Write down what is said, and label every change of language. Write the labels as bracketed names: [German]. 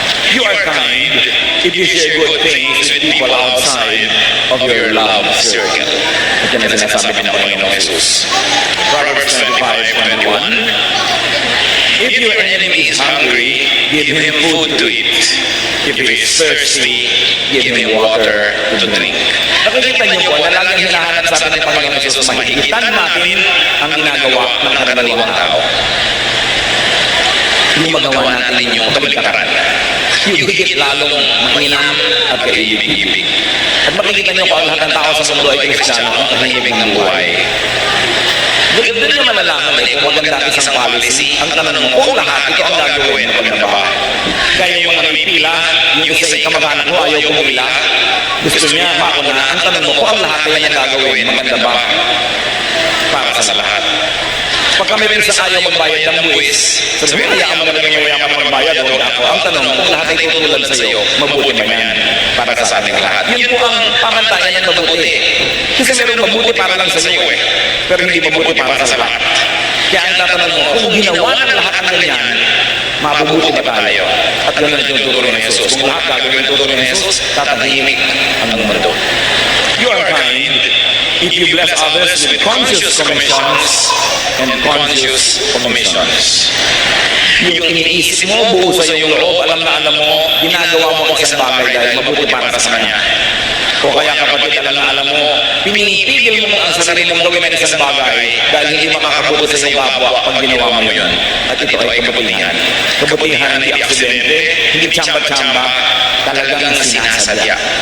[English] You are kind if you share good things with people outside of your love circle. [Filipino] At yan ang sinasabi ng Panginoong Jesus. [English] Proverbs 25:21. If your enemy is hungry, give him food to eat. If he is thirsty, give him water to drink. [Filipino] Nakikita niyo po na laging hinahanap sa atin ng Panginoong Jesus, mahigitan natin ang ginagawa ng karaniwang tao. Yung magawa natin ninyo, kabaligtaran. Yung higit lalong mahinam at kaibig-ibig. At makikita niyo kung ang lahat ng tao sa mundo ay Kristiyano, ang tahimik ng buhay. Doon niyo malalaman kung maganda isang policy, ang tanong mo, kung lahat ito ang gagawin, maganda ba? Kaya yung mga pipila, yung isa ay kamag-anak mo, ayaw pumila, gusto niya mauna, ang tanong mo, kung ang lahat ay ang gagawin, maganda ba? Para sa lahat. Pagka may sa ayaw magbayad ng buwis, sabi mo, hayaan mo na lang yung mayaman magbayad o ako. Ang tanong, kung lahat ay tutulad sa iyo, mabuti ba yan para sa ating lahat? Yun po ang pamantayan ng mabuti. Kasi meron mabuti para lang sa iyo pero hindi mabuti para sa lahat. Kaya ang tatanong mo, kung ginawa ng lahat ang ganyan, mabubuti ba tayo? At gano'n ang tinuturo ng Jesus. Kung lahat gagawin ang tuturo ng Jesus, tatahimik ang mundo. [English] You are kind if you bless others with conscious commissions and conscious commissions. [Filipino] Yung iniisip mo, buo sa iyong loob, alam mo, ginagawa mo ang isang bagay dahil mabuti para sa kanya. O kaya kapatid, alam mo, pinipigil mo ang sarili mong gawin ng isang bagay dahil hindi makakabuti sa iyong kapwa pag ginawa mo yun. At ito ay kabutihan. Kabutihan, hindi aksidente, hindi tsamba-tsamba, talagang sinasadya.